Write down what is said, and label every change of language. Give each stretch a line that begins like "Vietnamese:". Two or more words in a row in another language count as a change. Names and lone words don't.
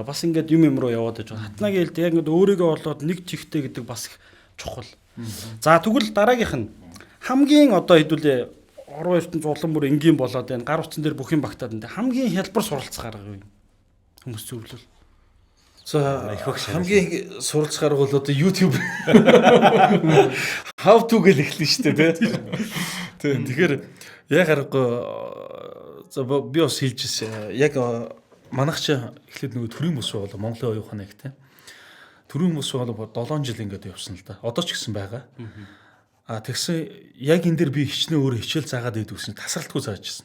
Mongolian: Бас ингээд юм руу яваад байж байгаа. Хатнагийн хэлдэг яг ингээд өөрийгөө олоод нэг чихтэй гэдэг бас их чухал. За тэгвэл дараагийнх нь хамгийн одоо хэдүүлээ орон ертөнц улам бүр энгийн болоод байна. Гар утсан дээр бүх юм багтаад байна. Хамгийн хялбар суралцах арга юу юм? Хүмүүс зөвлөл. За хамгийн суралцах арга бол одоо YouTube
English: how to
Mongolian: гэл эхэлнэ шүү дээ тий. Тэгэхээр яг аргагүй за би бас хэлжсэн. Яг манайх ч эхлээд нөгөө төрийн бус болоо Монголын оюухан их тий. Төрийн бус болоо 7 жил ингээд явсан л да. Одоо ч гэсэн байгаа. Тэгсэн яг энэ дээр би хичнээн өөрөө хичээл заагаад идэх гэсэн тасралтгүй заажсэн.